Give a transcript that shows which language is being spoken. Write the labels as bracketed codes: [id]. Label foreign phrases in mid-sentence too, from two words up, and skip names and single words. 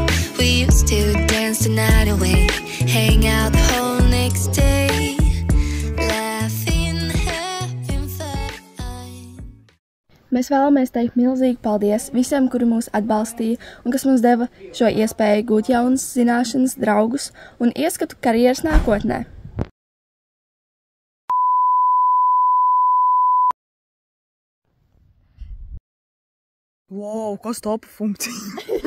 [en] We used to dance the night away, hang out the whole next day, laughing, having fun. [lv] Mēs vēlamies teikt milzīgi paldies visiem, kuri mūs atbalstīja un kas mums deva šo iespēju gūt jaunas zināšanas, draugus un ieskatu karjeras nākotnē. Wow, kas topa funkcija?